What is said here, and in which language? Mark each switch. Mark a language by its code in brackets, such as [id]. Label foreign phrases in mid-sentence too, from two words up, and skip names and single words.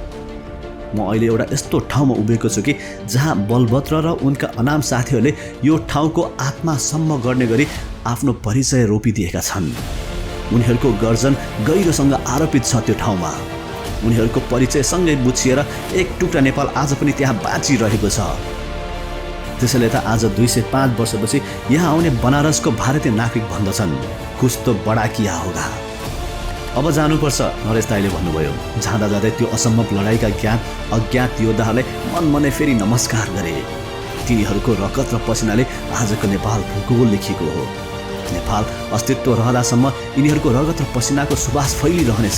[ne] म अहिले एउटा यस्तो ठाउँमा उभिएको छु कि जहाँ बलभद्र र उनका अनाम साथीहरूले यो ठाउँको आत्मासम्म गर्ने गरी आफ्नो परिचय रोपिदिएका छन्। उनीहरूको गर्जन गहिरोसँग आरोपित छ त्यो ठाउँमा। उनीहरूको परिचयसँगै बुझिएर एक टुक्रा नेपाल आज पनि त्यहाँ बाँचिरहेको छ। त्यसैले त आज 205 वर्षपछि यहाँ आउने बनारसको भारतीय नागरिक भन्दछन्, [hi] कुछ तो बडा किया होगा। [ne] अब जानुपर्छ, नरेश दाइले भन्नुभयो। जाँदा जाँदै त्यो असम्भव लडाईका ज्ञात अज्ञात योद्धाहरूलाई मनमनै फेरि नमस्कार गरे। तिनीहरूको रगत र पसिनाले आजको नेपाल भूगोल लेखिएको हो। नेपाल अस्तित्व रहँदासम्म यिनीहरूको रगत र पसिनाको सुवास फैलिरहनेछ।